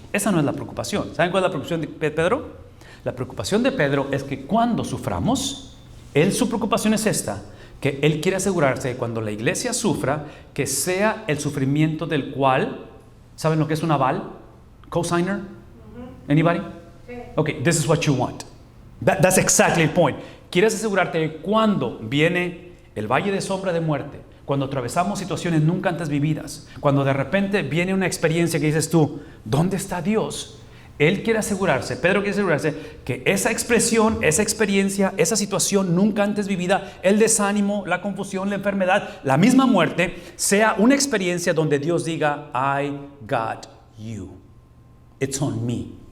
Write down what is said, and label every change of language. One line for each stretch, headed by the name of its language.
Spanish: Esa no es la preocupación. ¿Saben cuál es la preocupación de Pedro? La preocupación de Pedro es que cuando suframos, su preocupación es esta, que él quiere asegurarse de cuando la iglesia sufra, que sea el sufrimiento del cual, ¿saben lo que es un aval?
English: ¿Cosigner? Anybody? Okay, this is what you want. That's exactly the point.
Spanish: Quieres asegurarte de cuando viene el valle de sombra de muerte, cuando atravesamos situaciones nunca antes vividas, cuando de repente viene una experiencia que dices tú, ¿dónde está Dios? Él quiere asegurarse, Pedro quiere asegurarse que esa expresión, esa experiencia, esa situación nunca antes vivida, el desánimo, la confusión, la enfermedad, la misma muerte, sea una experiencia donde Dios diga,
English: I got you. It's on me.